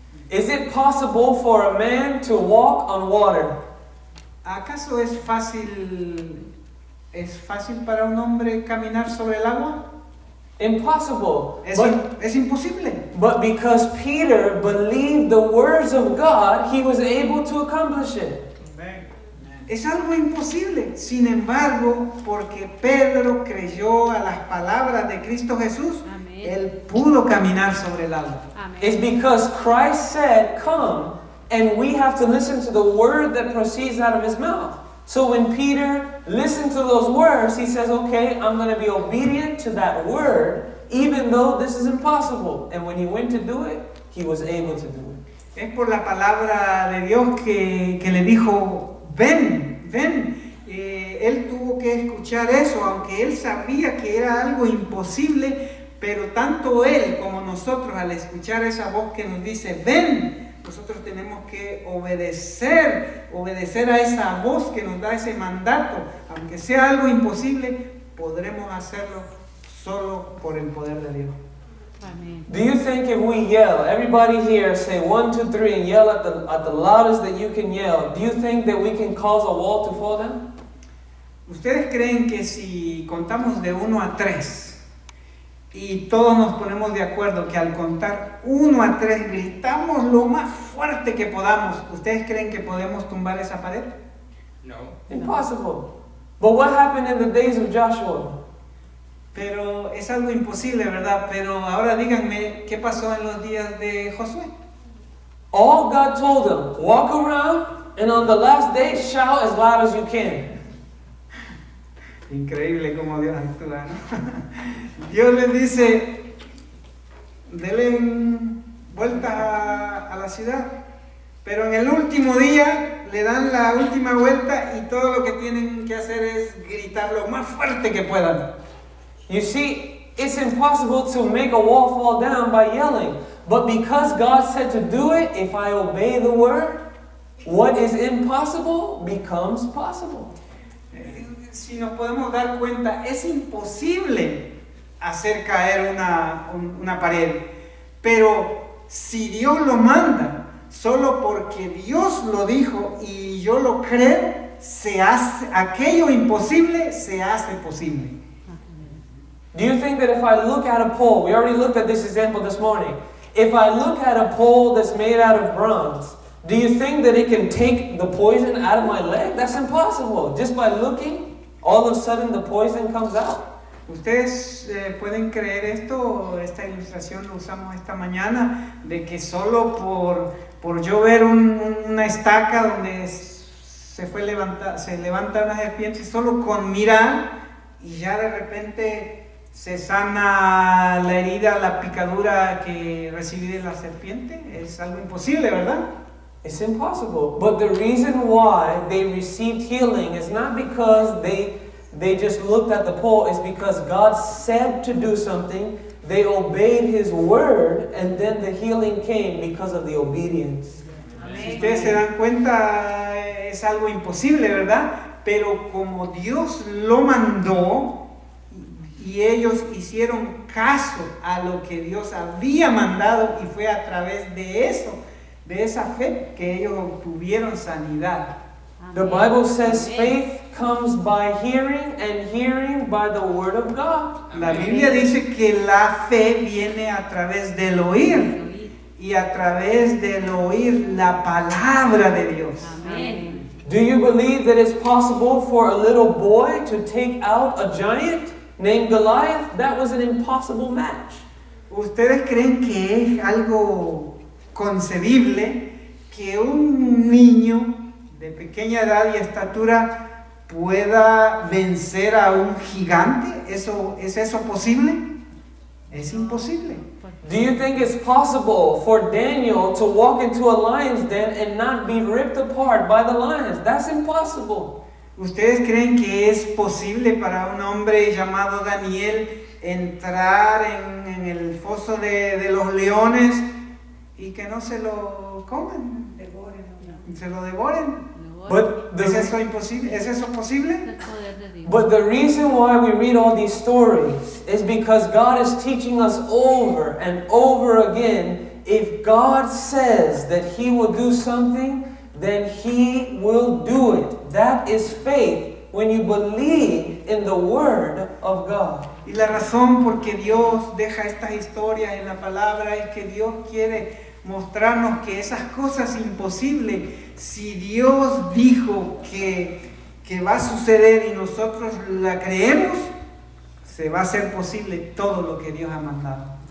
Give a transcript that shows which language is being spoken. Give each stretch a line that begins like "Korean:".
English: Is it possible for a man to walk on water?
Spanish: ¿Acaso es fácil para un hombre caminar sobre el agua?
English: Impossible.
Spanish: Es imposible.
English: But because Peter believed the words of God, he was able to accomplish it.
Spanish: Es algo imposible. Sin embargo, porque Pedro creyó a las palabras de Cristo Jesús, Amén. él pudo caminar sobre el agua. Amén.
English: It's because Christ said, come, and we have to listen to the word that proceeds out of his mouth. So when Peter listened to those words, he says, okay, I'm going to be obedient to that word, even though this is impossible. And when he went to do it, he was able to do it.
Spanish: Es por la palabra de Dios que le dijo, ven. Él tuvo que escuchar eso, aunque él sabía que era algo imposible, pero tanto él como nosotros, al escuchar esa voz que nos dice, ven, nosotros tenemos que obedecer a esa voz que nos da ese mandato. Aunque sea algo imposible, podremos hacerlo solo por el poder de Dios. Amén.
English: Do you think if we yell, everybody here say 1, 2, 3 and yell at the loudest that you can yell, do you think that we can cause a wall to fall down?
Spanish: ¿Ustedes creen que si contamos de 1 a 3 y todos nos ponemos de acuerdo que al contar 1 a 3 gritamos lo más fuerte que podamos, ¿ustedes creen que podemos tumbar esa pared? No.
English: Impossible. But what happened in the days of Joshua?
Spanish: Pero es algo imposible, ¿verdad? Pero ahora díganme, ¿qué pasó en los días de Josué?
English: All God told them, walk around and on the last day shout as loud as you can.
Spanish: Increíble cómo Dios actúa, ¿no? Dios les dice, denle vueltas a la ciudad, pero en el último día le dan la última vuelta y todo lo que tienen que hacer es gritar lo más fuerte que puedan.
English: You see, it's impossible to make a wall fall down by yelling. But because God said to do it, if I obey the word, what is impossible becomes possible.
Spanish: Si nos podemos dar cuenta, es imposible hacer caer una pared. Pero si Dios lo manda, solo porque Dios lo dijo y yo lo creo, se hace, aquello imposible se hace posible.
English: Do you think that if I look at a pole, we already looked at this example this morning, if I look at a pole that's made out of bronze, do you think that it can take the poison out of my leg? That's impossible. Just by looking, all of a sudden the poison comes out.
Spanish: Ustedes pueden creer esto, esta ilustración lo usamos esta mañana, de que solo por yo ver una estaca donde se levanta una serpiente, solo con mirar y ya de repente se sana la herida, la picadura que recibí de la serpiente. Es algo imposible, ¿verdad?
English: It's impossible. But the reason why they received healing is not because they just looked at the pole. It's because God said to do something. They obeyed His word, and then the healing came because of the obedience.
Spanish: Si ustedes se dan cuenta, es algo imposible, ¿verdad? Pero como Dios lo mandó y ellos hicieron caso a lo que Dios había mandado, y fue a través de eso, de esa fe, que ellos obtuvieron sanidad.
English: The Bible says faith comes by hearing, and hearing by the word of God.
Spanish: La Biblia dice que la fe viene a través del oír, y a través del oír la palabra de Dios. Amén.
English: Do you believe that it's possible for a little boy to take out a giant named Goliath? That was an impossible match.
Spanish: ¿Ustedes creen que es algo concebible que un niño de pequeña edad y estatura pueda vencer a un gigante? ¿Es eso posible? Es imposible.
English: Do you think it's possible for Daniel to walk into a lion's den and not be ripped apart by the lions? That's impossible.
Spanish: ¿Ustedes creen que es posible para un hombre llamado Daniel entrar en el foso de los leones y que no se lo coman? ¿Se lo devoren?
English: But
Spanish: ¿Es eso imposible? ¿Es eso posible? El poder de Dios.
English: But the reason why we read all these stories is because God is teaching us over and over again, if God says that He will do something, then He will do it. That is faith, when you believe in the Word of God.
Spanish: Y la razón por que Dios deja estas historias en la palabra es que Dios quiere mostrarnos que esas cosas imposibles, si Dios dijo que va a suceder y nosotros la creemos, se va a hacer posible todo lo que Dios ha mandado.